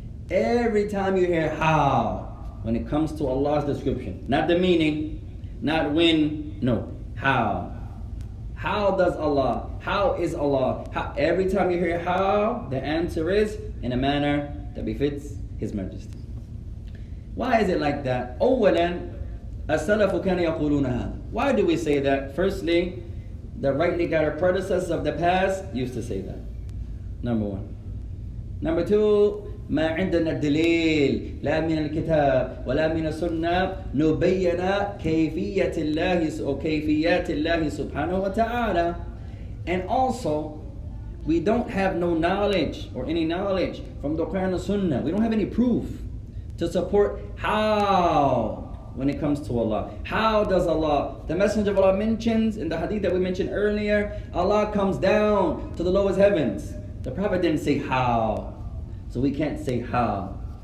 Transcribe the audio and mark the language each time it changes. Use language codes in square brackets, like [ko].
[en] Every time you hear how, when it comes to Allah's description, not the meaning, not when, no, how. How does Allah, how is Allah? How, every time you hear how, the answer is in a manner that befits His Majesty. Why is it like that? [ar] أولا السلف كانوا يقولون هذا. [en] Why do we say that? Firstly, the rightly guided predecessors of the past used to say that. Number one. Number two, [ar] ما عندنا الدليل لا من الكتاب ولا من السنة نبين كيفية الله أو كيفيات الله سبحانه وتعالى. [en] And also, we don't have no knowledge or any knowledge from the Quran and Sunnah. We don't have any proof to support how when it comes to Allah. How does Allah, the Messenger of Allah mentions in the hadith that we mentioned earlier, Allah comes down to the lowest heavens. The Prophet didn't say how. So we can't say how.